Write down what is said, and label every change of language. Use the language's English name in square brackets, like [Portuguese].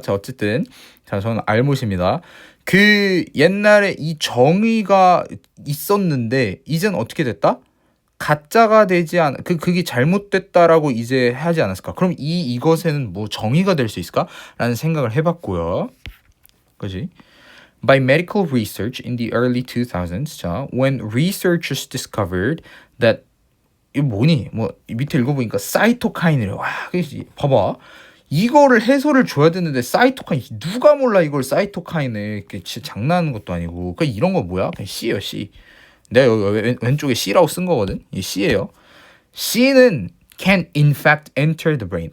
[Korean] 자 어쨌든 자 저는 알못입니다. 그 옛날에 이 정의가 있었는데 이젠 어떻게 됐다? 가짜가 되지 않 그게 잘못됐다라고 이제 하지 않았을까? 그럼 이것에는 뭐 정의가 될 수 있을까?라는 생각을 해봤고요. 그지? [English] By medical research in the early 2000s, 자, when researchers discovered that [Korean] 이 뭐니? 뭐 밑에 읽어보니까 사이토카인이래. 와, 그지? 봐봐. 이거를 해설을 줘야 되는데 사이토카인 누가 몰라 이걸 사이토카인을 진짜 장난하는 것도 아니고 그 이런 거 뭐야? 그냥 C예요 C. 내가 여기 왼쪽에 C라고 쓴 거거든. 이 C예요. C는 [English] can in fact enter the brain.